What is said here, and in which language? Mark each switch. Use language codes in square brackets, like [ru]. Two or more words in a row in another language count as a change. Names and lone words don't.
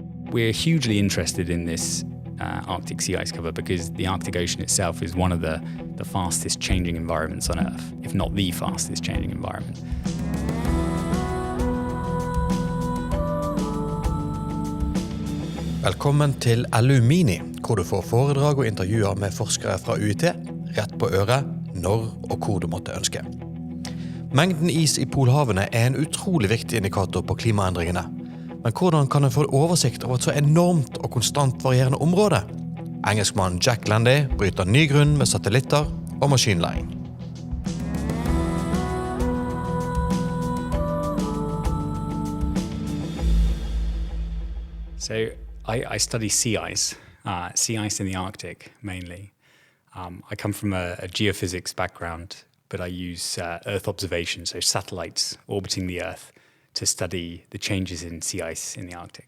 [en] we're hugely interested in this Arctic sea ice cover because the Arctic Ocean itself is one of the fastest changing environments on Earth, if not the fastest changing environment. [no] Velkommen til LU-mini, hvor du får foredrag og intervjuer med forskere fra UiT, rett på øret, når og hvor du måtte ønske. Mengden is i Polhavene en utrolig viktig indikator på klimaendringene. Men hvordan kan en få oversikt over et så enormt og konstant varierende område? Engelskmannen Jack Landy bryter ny grunn med satellittar og maskinlæring. [en] So I study sea ice in the Arctic mainly. I come from a geophysics background, but I use Earth observation, so satellites orbiting the Earth, to study the changes in sea ice in the Arctic.